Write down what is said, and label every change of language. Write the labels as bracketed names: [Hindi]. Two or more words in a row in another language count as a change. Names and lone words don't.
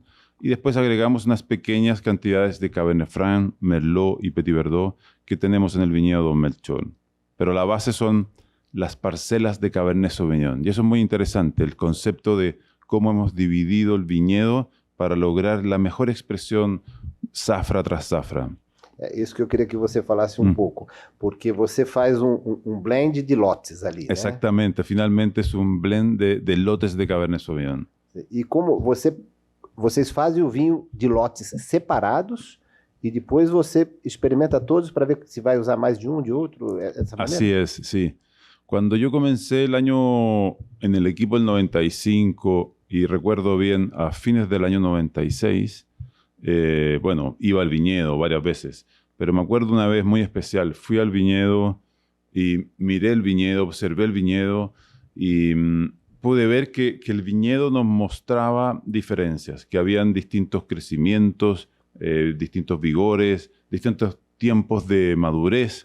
[Spanish] Y después agregamos unas pequeñas cantidades de Cabernet Franc, Merlot y Petit Verdot que tenemos en el viñedo Dom Melchior. Pero la base son las parcelas de Cabernet Sauvignon. Y eso es muy interesante, el concepto de cómo hemos dividido el viñedo para lograr la mejor expresión zafra tras zafra. [Portuguese] É isso que eu queria que você falasse um pouco, porque você faz um blend de lotes ali, né? [Spanish] Exactamente, finalmente es un blend de lotes de Cabernet Sauvignon. [Portuguese] E como vocês fazem o vinho de lotes separados e depois você experimenta todos para ver se vai usar mais de um, de outro, essa maneira? [Spanish] Así es, sí. Cuando yo comencé el año en el equipo del 95, y recuerdo bien, a fines del año 96, bueno, iba al viñedo varias veces, pero me acuerdo una vez muy especial. Fui al viñedo y miré el viñedo, observé el viñedo y pude ver que el viñedo nos mostraba diferencias, que habían distintos crecimientos, distintos vigores, distintos tiempos de madurez.